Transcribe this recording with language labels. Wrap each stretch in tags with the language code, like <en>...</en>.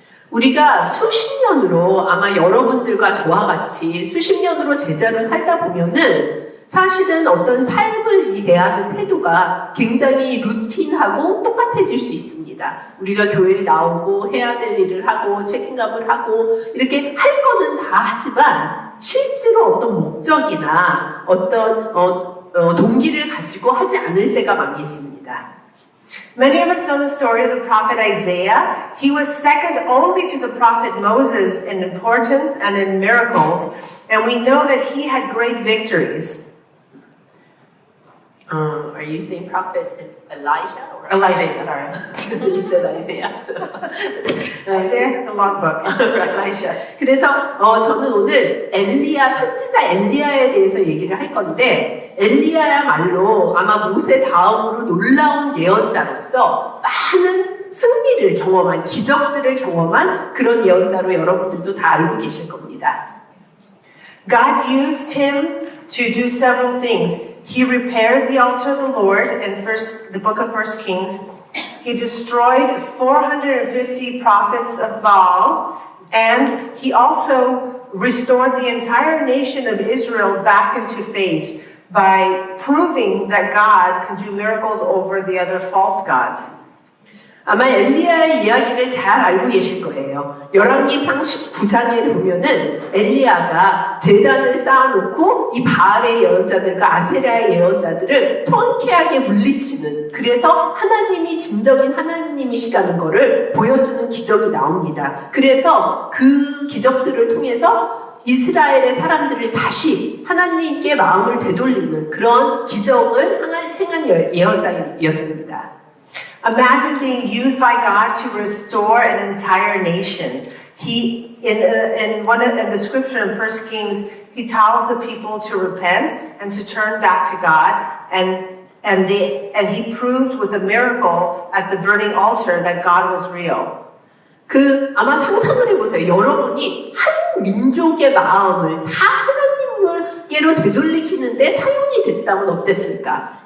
<ko>우리가 수십 년으로 아마 여러분들과 저와 같이 수십 년으로 제자로 살다 보면은 사실은 어떤 삶을 대하는 태도가 굉장히 루틴하고 똑같아질 수 있습니다. 우리가 교회에 나오고 해야 될 일을 하고 책임감을 하고 이렇게 할 거는 다 하지만 실제로 어떤 목적이나 어떤 동기를 가지고 하지 않을 때가 많이 있습니다.</ko> <en>Many of us know the story of the prophet Isaiah. He was second only to the prophet Moses in importance and in miracles, and we know that he had great victories. Are you saying prophet Elijah? Or Elijah, sorry. You said Isaiah. So. Isaiah, the logbook. Elijah.</en> <ko>그래서 저는 오늘 엘리야, 선지자 엘리야에 대해서 얘기를 할 건데, 엘리야야말로 아마 모세 다음으로 놀라운 예언자로서 많은 승리를 경험한, 기적들을 경험한 그런 예언자로 여러분들도 다 알고 계실 겁니다.</ko> <en>God used him to do several things. He repaired the altar of the Lord in the book of 1 Kings. He destroyed 450 prophets of Baal, and he also restored the entire nation of Israel back into faith by proving that God can do miracles over the other false gods.</en> <ko>아마 엘리야의 이야기를 잘 알고 계실 거예요. 열왕기상 19장에 보면은 엘리야가 제단을 쌓아놓고 이 바알의 예언자들과 아세라의 예언자들을 통쾌하게 물리치는, 그래서 하나님이 진정인 하나님이시라는 것을 보여주는 기적이 나옵니다. 그래서 그 기적들을 통해서 이스라엘의 사람들을 다시 하나님께 마음을 되돌리는 그런 기적을 행한 예언자였습니다.</ko> <en>Imagine being used by God to restore an entire nation. He, in the scripture in 1 Kings, he tells the people to repent and to turn back to God, and he proved with a miracle at the burning altar that God was real.</en> <ko>아마 상상을 해보세요. 여러분이 한 민족의 마음을 다 하나님께로 되돌리키는데 사용이 됐다면 어땠을까?</ko>